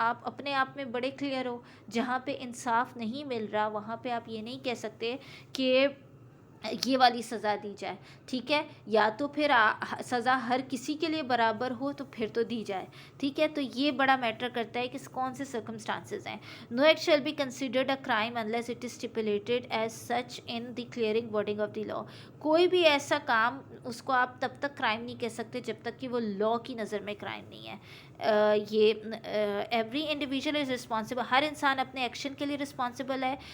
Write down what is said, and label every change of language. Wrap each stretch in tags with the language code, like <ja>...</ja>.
<ur>آپ اپنے آپ میں بڑے کلیئر ہو، جہاں پہ انصاف نہیں مل رہا وہاں پہ آپ یہ نہیں کہہ سکتے کہ یہ والی سزا دی جائے. ٹھیک ہے. یا تو پھر سزا ہر کسی کے لیے برابر ہو تو پھر تو دی جائے. ٹھیک ہے. تو یہ بڑا میٹر کرتا ہے کہ کون سے سرکمسٹانسز ہیں.</ur> <en>No act shall be considered a crime unless it is stipulated as such in the clearing wording of the law.</en> <ur>کوئی بھی ایسا کام اس کو آپ تب تک کرائم نہیں کہہ سکتے جب تک کہ وہ لا کی نظر میں کرائم نہیں ہے. یہ</ur> <en>every individual is responsible,</en> <ur>ہر انسان اپنے ایکشن کے لیے رسپانسبل ہے.</ur>